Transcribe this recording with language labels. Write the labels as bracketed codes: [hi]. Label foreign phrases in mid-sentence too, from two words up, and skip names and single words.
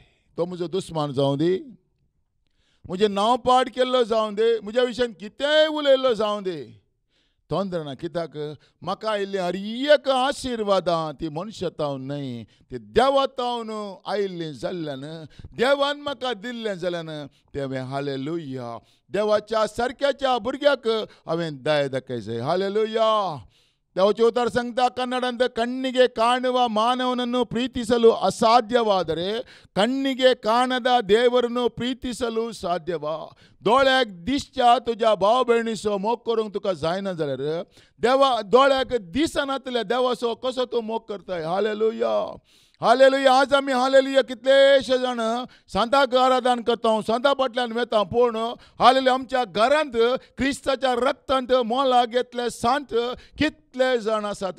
[kok] तो म्हजो दुस्मान जावं दी, म्हजें नांव पाड केल्लो जावं दी, म्हज्या विशयान कितेंय उलयल्लो जावं दी, तोंदर ना कित्याक म्हाका आयिल्ली हर एक आशिर्वादां ती मनशातावन न्हय, ती देवातावन आयिल्लीं जाल्ल्यान, देवान म्हाका दिल्लें जाल्यान तें हांवें हालेलुया देवाच्या सारक्याच्या भुरग्याक हांवें दया दाखयचें. हालेलुया. देवच उत्तर संगत [kn] ಕನ್ನಡಂದ ಕಣ್ಣಿಗೆ ಕಾಣುವ ಮಾನವನನ್ನು ಪ್ರೀತಿಸಲು ಅಸಾಧ್ಯವಾದರೆ ಕಣ್ಣಿಗೆ ಕಾಣದ ದೇವರನ್ನು ಪ್ರೀತಿಸಲು ಸಾಧ್ಯವಾ? [kok] दोळ्याक दिसच्या तुज्या भाव भयणीचो मोग करूंक तुका जायना जाल्यार देवा दोळ्याक दिसनातल्या देवाचो कसो तूं मोग करताय? हालेलुया. हालेलुया. आज आमी हालेलुया कितलेशे जाण सांताक आराधन करता, सांता फाटल्यान वेता, पूण हालेलुया आमच्या घरांत क्रिस्ताच्या रक्तांत मोला घेतले सांत कितले जाण आसात.